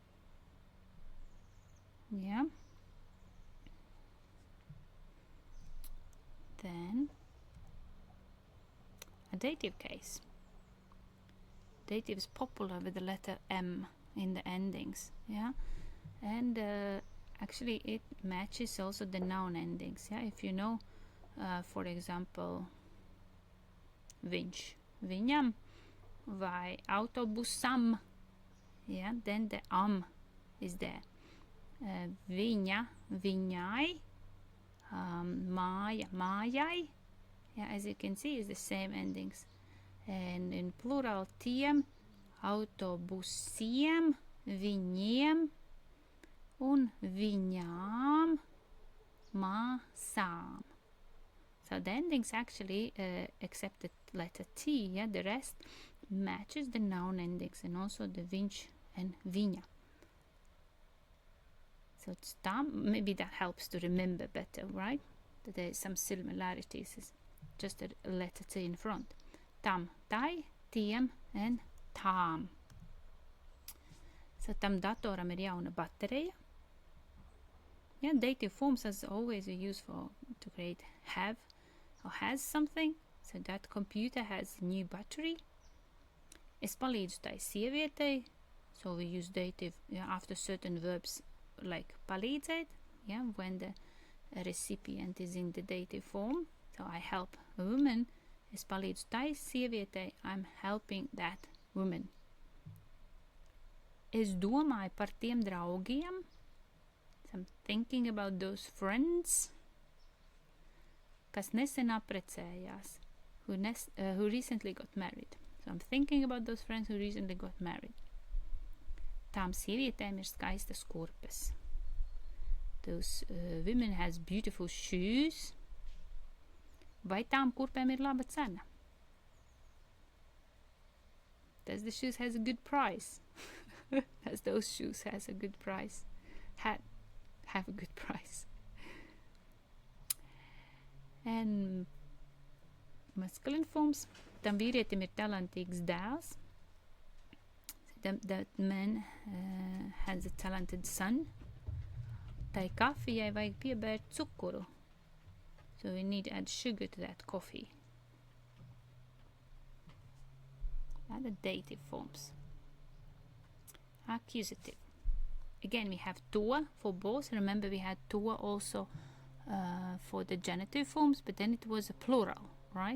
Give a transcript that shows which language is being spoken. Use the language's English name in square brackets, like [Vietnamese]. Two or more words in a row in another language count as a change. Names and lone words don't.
[English] Yeah. Then, a dative case. Dative is popular with the letter M in the endings, yeah? And actually it matches also the noun endings, yeah? If you know, for example, [Latvian] viņš, viņam, vai autobusam, [English] yeah, then the is there. [Latvian] Viņa, viņai, māja, mājai, [English] yeah, as you can see, is the same endings. And in plural, [Latvian] tiem, autobusiem, viņiem, un viņām, māsām. [English] So the endings actually, except the letter T, yeah, the rest matches the noun endings and also the viņš and viņa. So it's tam. Maybe that helps to remember better, right? That there is some similarities. It's just a letter T in front. [Latvian] Tam, tai, tiem, and tām. So tam datoram ir jauna baterija. [English] Yeah, dative forms as always we use to create have or has something. So that computer has new battery. [Latvian] Es palīdzu tai sievietei. [English] So we use dative after certain verbs like palīdzēt, when the recipient is in the dative form. So I help a woman. [Latvian] Es palīdzu tai sievietei. [English] I'm helping that woman. [Latvian] Es domāju par tiem draugiem. [English] So I'm thinking about those friends, [Latvian] kas nesen apprecējās, [English] who recently got married. So I'm thinking about those friends who recently got married. [Latvian] Tām sievietēm ir skaistas kurpes. [English] Those women has beautiful shoes. [Latvian] Vai tām kurpēm ir laba cena? [English] Does the shoes has a good price? Does those shoes has a good price? Have a good price. And masculine forms. [Latvian] Tam vīrietim ir talantīgs dēls. [English] That man has a talented son. [Latvian] Tai kafijai vajag piebērt cukuru. [English] So we need to add sugar to that coffee. And the dative forms. Accusative. Again, we have to for both. Remember, we had to also for the genitive forms, but then it was a plural, right?